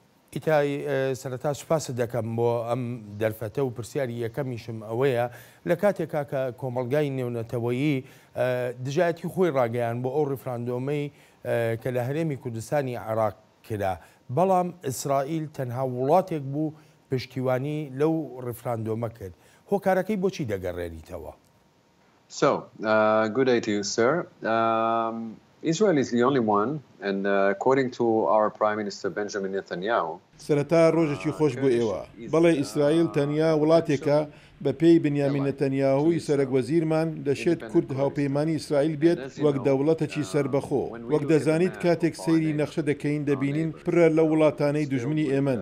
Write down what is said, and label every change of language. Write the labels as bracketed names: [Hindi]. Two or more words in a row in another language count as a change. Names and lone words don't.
[Central Kurdish] ئیتای سەرەتا سوپاست دەکەم بۆ ئەم دەرفەتە و پرسیاری یەکەمیشم ئەوەیە لە کاتێکا کە کۆمەڵگای نێونەتەوەیی دژایەتی خۆی ڕاگەیان بۆ ئەو ڕێفراندۆمەی کە لە هەرێمی کوردستانی عێراق کرا، بەڵام ئیسرائیل تەنها وڵاتێک بوو پشتیوانی لەو ڕێفراندۆمە کرد. هۆکارەکەی بۆچی دەگەڕێنیتەوە؟ [English] So, good day to you, sir. Israel is the only one, and according to our Prime Minister Benjamin Netanyahu, [Central Kurdish] سەرەتا ڕۆژێکی خۆش بۆ ئێوە، بەڵێ ئیسرائیل تەنیا وڵاتێکە بە پێی بنیامین نەتەنیاهوی سەرۆکوەزیرمان دەشێت کورد هاوپەیمانی ئیسرائیل بێت وەک دەوڵەتێکی سربەخۆ. وەک دەزانیت کاتێک سەیری نەخشە دەکەین دەبینین پرە لە وڵاتانەی دوژمنی ئێمەن.